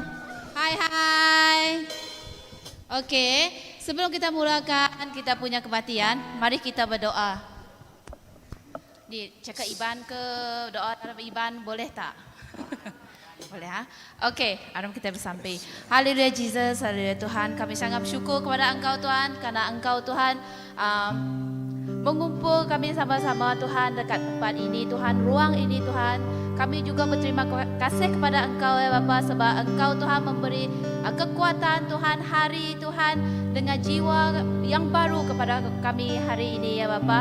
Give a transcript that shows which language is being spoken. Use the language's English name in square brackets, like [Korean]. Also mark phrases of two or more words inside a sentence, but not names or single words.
[Malay] Hai. Okey, sebelum kita mulakan kita punya kebaktian, mari kita berdoa. Cakap Iban ke doa dalam Iban boleh tak? Boleh ha? Okey, mari kita bersampai. Haleluya Jesus, haleluya Tuhan. Kami sangat bersyukur kepada Engkau Tuhan kerana Engkau Tuhan mengumpul kami sama-sama Tuhan dekat tempat ini Tuhan, ruang ini Tuhan. Kami juga berterima kasih kepada Engkau ya Bapa sebab Engkau Tuhan memberi kekuatan Tuhan hari Tuhan dengan jiwa yang baru kepada kami hari ini ya Bapa.